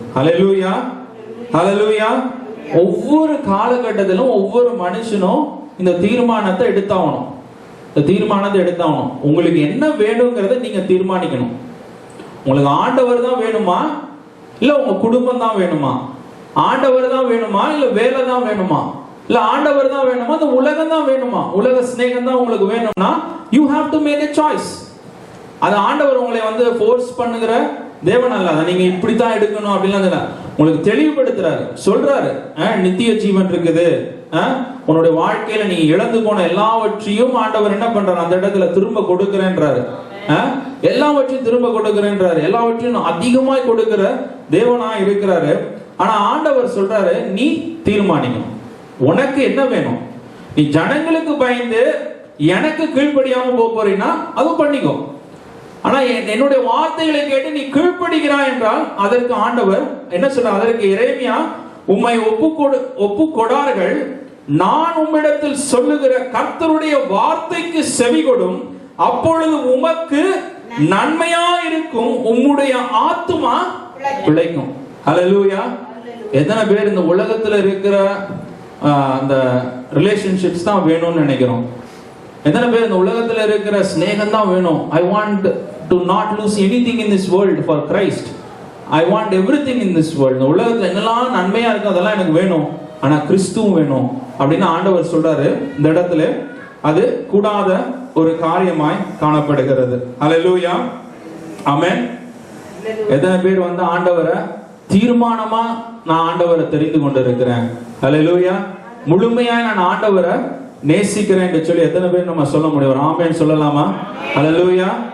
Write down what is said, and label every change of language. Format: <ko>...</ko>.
<ta>ஹல்லேலூயா, ஹல்லேலூயா. ஒவ்வொரு காலகட்டத்திலும் ஒவ்வொரு மனுஷனும் இந்த தீர்மானத்தை எடுத்தாகணும். இந்த தீர்மானத்தை எடுத்தாகணும். உங்களுக்கு என்ன வேணுங்கிறத நீங்க தீர்மானிக்கணும். உங்களுக்கு ஆண்டவர் தான் வேணுமா, இல்ல உங்க குடும்பம் தான் வேணுமா? ஆண்டவர் தான் வேணுமா, இல்ல வேலை தான் வேணுமா? இல்ல ஆண்டவர் தான் வேணுமா, இந்த உலகம் தான் வேணுமா? உலக சிநேகம் தான் உங்களுக்கு வேணும்னா</ta> <en>you have to make a choice.</en> <ta>அது ஆண்டவர் உங்களை ஃபோர்ஸ் பண்ணுகிற தேவன் அல்ல. அதை நீங்க இப்படித்தான் எடுக்கணும் அப்படிலாம் உங்களுக்கு தெளிவுபடுத்துறாரு, சொல்றாரு. நித்திய ஜீவன் இருக்குது, உன்னுடைய வாழ்க்கையில நீங்க இழந்து போன எல்லாவற்றையும் ஆண்டவர் என்ன பண்றாரு? அந்த இடத்துல திரும்ப கொடுக்கிறேன்றாரு. எல்லாவற்றையும் திரும்ப கொடுக்கிறேன்றாரு. எல்லாவற்றையும் அதிகமாய் கொடுக்கிற தேவனா இருக்கிறாரு. ஆனா ஆண்டவர் சொல்றாரு, நீ தீர்மானிக்கணும் உனக்கு என்ன வேணும். நீ ஜனங்களுக்கு பயந்து எனக்கு கீழ்ப்படியாம போறீங்கன்னா அது பண்ணிக்கோ. ஆனா என்னுடைய வார்த்தைகளை கேட்டு நீ கீழ்ப்படுகிறாய் என்றால் அதற்கு ஆண்டவர் என்ன சொல்றார்? அதற்கு எரேமியா, உம்மை ஒப்புக்கொடார்கள், நான் உம்மிடத்தில் சொல்லுகிற கர்த்தருடைய வார்த்தைக்கு செவிகொடும், அப்பொழுது உமக்கு நன்மையா இருக்கும், உம்முடைய ஆத்துமா பிழைக்கும். ஹல்லேலூயா. எத்தனை பேர் இந்த உலகத்துல இருக்கிற அந்த ரிலேஷன்ஷிப்ஸ் தான் வேணும்னு நினைக்கிறோம்? எத்தனை பேர் இந்த உலகத்துல இருக்கிற ஸ்நேகம் தான் வேணும்?</ta> <en>I want to not lose anything in this world for Christ. I want everything in this world.</en> <ta>இந்த உலகத்துல என்னெல்லாம் நன்மையா இருக்கு அதெல்லாம் எனக்கு வேணும், ஆனா கிறிஸ்துவும் வேணும் அப்படின்னு ஆண்டவர் சொல்றாரு. இந்த இடத்துல அது கூடாத ஒரு காரியமாய் காணப்படுகிறது. ஹல்லேலூயா, ஆமென். எத்தனை பேர் ஆண்டவரை தீர்மானமா நான் ஆண்டவரை தெரிந்து கொண்டு இருக்கிறேன், ஹல்லேலூயா, முழுமையா நான் ஆண்டவரை நேசிக்கிறேன் என்று சொல்லி எத்தனை பேர் நம்ம சொல்ல முடியும்? ஆமென் சொல்லலாமா? ஹல்லேலூயா.</ta>